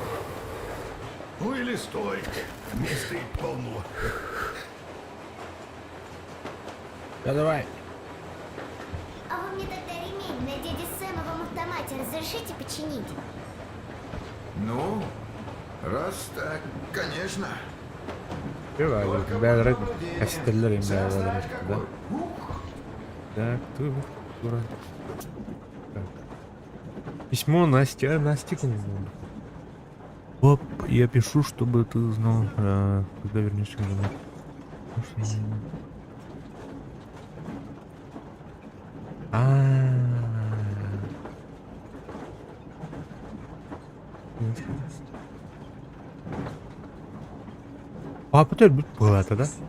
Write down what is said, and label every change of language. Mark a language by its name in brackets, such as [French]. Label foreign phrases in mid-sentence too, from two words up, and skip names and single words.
[Russian] Ну или стой. Места и полно. Да давай. А вы мне тогда ремень на дяде Сэмовом автомате разрешите починить? Ну, раз так, конечно. Давай, бәлірек әстерлер ең бәлірек, да? Так, ты дура. Письмо Насте, Насте кому? Оп, я пишу, чтобы ты знал, когда вернешься домой. Папа была тогда.